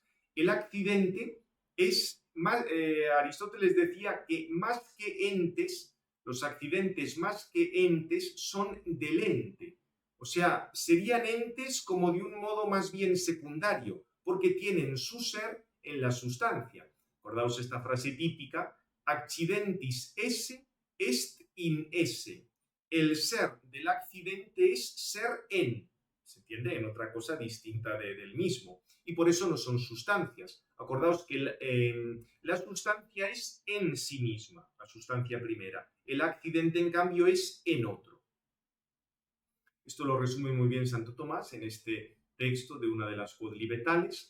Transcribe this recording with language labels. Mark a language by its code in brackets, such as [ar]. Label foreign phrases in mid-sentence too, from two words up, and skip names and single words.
[es] El accidente es, Aristóteles decía que más que entes, los accidentes más que entes son del ente. O sea, serían entes como de un modo más bien secundario, porque tienen su ser en la sustancia. Acordaos esta frase típica, [la] accidentis esse est in esse. [es] El ser del accidente es ser en, ¿se entiende? En otra cosa distinta del mismo. Y por eso no son sustancias. Acordaos que la sustancia es en sí misma, la sustancia primera. El accidente, en cambio, es en otro. Esto lo resume muy bien Santo Tomás en este texto de una de las quodlibetales.